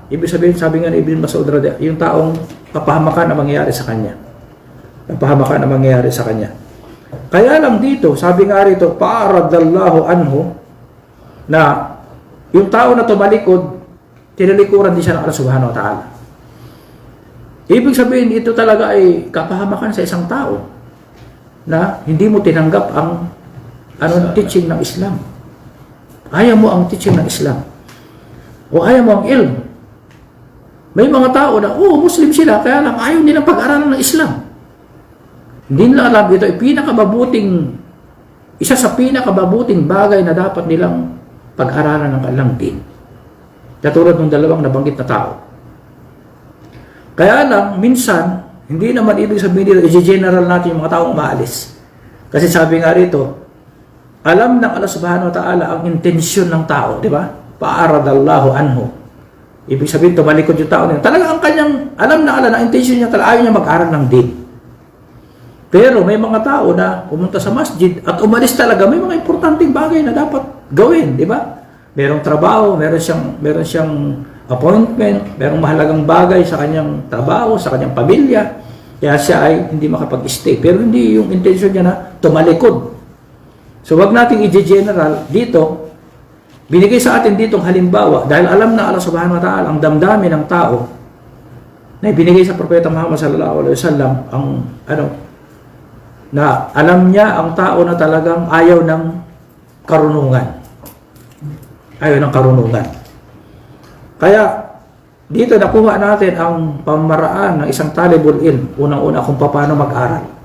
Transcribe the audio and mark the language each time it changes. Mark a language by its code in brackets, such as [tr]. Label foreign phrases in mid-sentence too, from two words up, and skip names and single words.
[tl] Ibig sabihin, sabi nga ni Ibn Mas'ud [ar] رضي الله عنه, [tl] yung taong kapahamakan ang mangyayari sa kanya. Kapahamakan ang mangyayari sa kanya. Kaya lang dito, sabi nga rito, [ar] رضي الله عنه, [tl] na yung tao na tumalikod, tinalikuran din siya ng Allah [ar] سبحانه وتعالى. [tl] Ibig sabihin, ito talaga ay kapahamakan sa isang tao na hindi mo tinanggap ang teaching ng Islam. Ayaw mo ang teaching ng Islam. O ayaw mo ang ilm. May mga tao na, Muslim sila, kaya lang ayaw nilang pag-aralan ng Islam. Hindi nila alam ito ay isa sa pinakababuting bagay na dapat nilang pag-aralan ng kanilang din. Katulad ng dalawang nabanggit na tao. Kaya lang, minsan, hindi naman ibig sabihin nila, i-general natin yung mga taong umaalis. Kasi sabi nga rito, alam ng Allah [ar] سبحانه وتعالى [tl] ang intensyon ng tao, di ba? [ar] رضي الله عنه. [tl] Ibig sabihin, tumalikod yung tao niya. Talaga ang kanyang, alam na Allah na intensyon niya, ayaw niya mag-aral ng din. Pero may mga tao na pumunta sa masjid at umalis talaga, may mga importanteng bagay na dapat gawin, di ba? Merong trabaho, meron siyang appointment, merong mahalagang bagay sa kanyang trabaho, sa kanyang pamilya. Kaya siya ay hindi makapag-stay. Pero hindi yung intention niya na tumalikod. So wag nating i-general dito. Binigay sa atin ditong halimbawa dahil alam na Allah [ar] سبحانه وتعالى [tl] ang damdamin ng tao na ibinigay sa Propeta Muhammad [ar] صلى الله عليه وسلم [tl] na alam niya ang tao na talagang ayaw ng karunungan. Ayaw ng karunungan. Kaya, dito nakuha natin ang pamaraan ng isang [ar] طالب العلم. [tl] Unang-una kung paano mag-aral.